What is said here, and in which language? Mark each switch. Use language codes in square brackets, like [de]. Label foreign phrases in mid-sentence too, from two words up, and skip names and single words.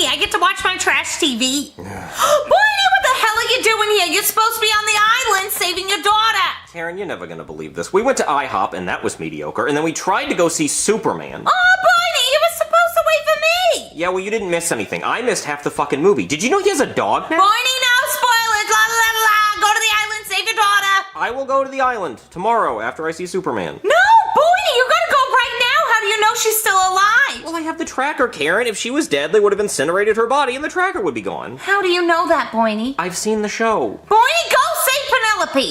[en] I get to watch my trash TV. Boydie, what the hell are you doing here? You're supposed to be on the island saving your daughter. Karen, you're never gonna believe this. We went to IHOP, and that was mediocre, and then we tried to go see Superman. Oh, Boydie, you were supposed to wait for me. Yeah, well, you didn't miss anything. I missed half the fucking movie. Did you know he has a dog now? Boydie, no spoilers. La la la la. Go to the island, save your daughter. I will go to the island tomorrow after I see Superman. No, Boydie, you gotta go right now. How do you know she's still alive? Well, I have the tracker, Karen. If she was dead, they would have incinerated her body and the tracker would be gone. How do you know that, Boydie? I've seen the show. Boydie, go save Penelope.